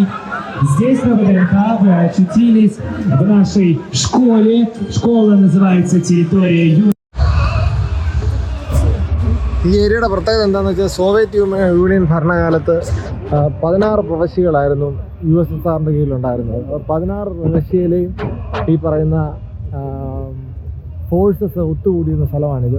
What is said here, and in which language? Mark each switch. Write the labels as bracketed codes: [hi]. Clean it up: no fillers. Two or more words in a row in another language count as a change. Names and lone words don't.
[ru] Здесь, на ВДНХ, вы очутились в нашей школе. Школа называется «Территория Юга». [ml] ഈ ഏരിയയുടെ പ്രത്യേകത എന്താണെന്ന് വെച്ചാൽ സോവിയറ്റ് യൂണിയൻ ഭരണകാലത്ത് 16 പ്രവശ്യകളായിരുന്നു USSRന്റെ കീഴിലുണ്ടായിരുന്നത്. 16 പ്രവശ്യയിലെയും ഈ പറയുന്ന ഫോഴ്സസ് ഒത്തുകൂടിയുന്ന സ്ഥലമാണിത്.